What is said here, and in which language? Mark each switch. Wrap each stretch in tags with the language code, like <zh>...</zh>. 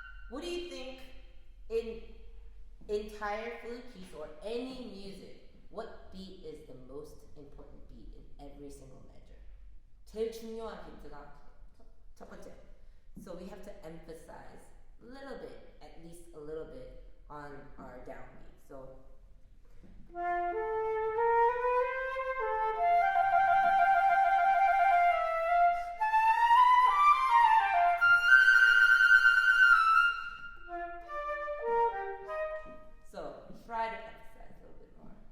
<en>What do you think in entire flute piece or any music, what beat is the most important beat in every single measure?</en> <ko>제일 중요한 비트가 첫 번째.</ko> <en>So we have to emphasize a little bit, at least a little bit, on our downbeat. So try to emphasize a little bit more.</en>